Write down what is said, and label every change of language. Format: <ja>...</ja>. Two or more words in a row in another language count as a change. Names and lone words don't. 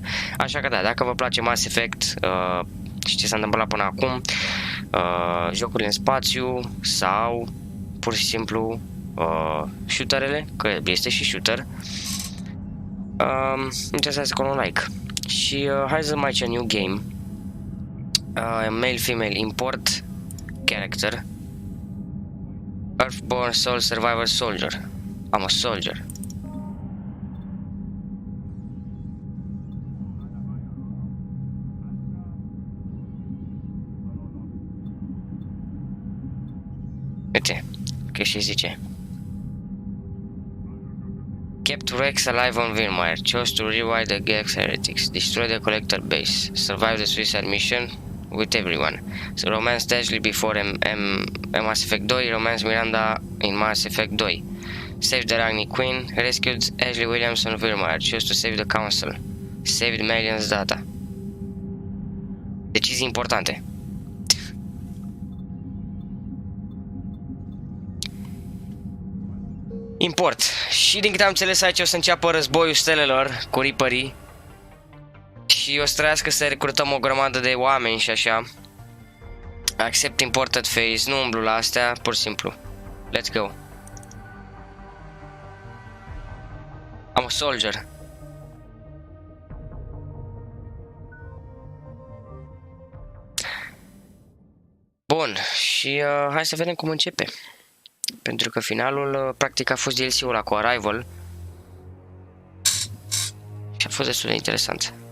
<ro>Așa că da, dacă vă place Mass Effect și ce s-a întâmplat până acum, jocurile în spațiu sau pur și simplu shooterele, că este și shooter, interesați cu un like. Și hai să mai ce</ro> <en>new game, male-female import character. Earthborn Soul Survivor Soldier. I'm a soldier.</en> <ro>Uite, că și zice.</ro> <en>Kept Rex alive on Vilmire. Chose to revive the Gex heretics. Destroy the collector base. Survive the suicide mission with everyone. So romance Ashley before Mass Effect 2, romance Miranda in Mass Effect 2. Save the Ragni Queen, rescued Ashley Williams on Vilmire, chose to save the Council. Saved millions data.</en> <ro>Decizii importante.</ro> <en>Import.</en> <ro>Și din câte am înțeles aici o să înceapă războiul stelelor cu Reaperii. Și o să trăiască să recrutăm o grămadă de oameni și așa.</ro> <en>Accept imported phase,</en> <ro>nu umblu la astea, pur și simplu.</ro> <en>Let's go. I'm a soldier.</en> <ro>Bun, și hai să vedem cum începe. Pentru că finalul practic a fost DLC-ul ăla cu Arrival. Și a fost destul de interesant.</ro>